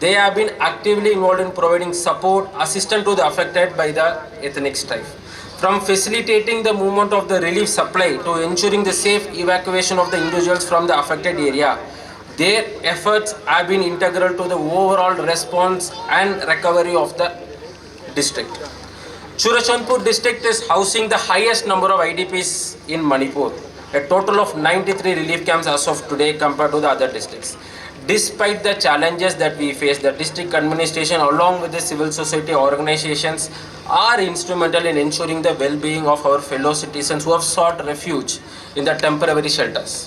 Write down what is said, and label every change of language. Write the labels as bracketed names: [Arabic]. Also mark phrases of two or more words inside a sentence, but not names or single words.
[English] They have been actively involved in providing support, assistance to the affected by the ethnic strife. From facilitating the movement of the relief supply to ensuring the safe evacuation of the individuals from the affected area, their efforts have been integral to the overall response and recovery of the district. Churachandpur district is housing the highest number of IDPs in Manipur, a total of 93 relief camps as of today compared to the other districts. Despite the challenges that we face, the district administration along with the civil society organizations are instrumental in ensuring the well-being of our fellow citizens who have sought refuge in the temporary shelters.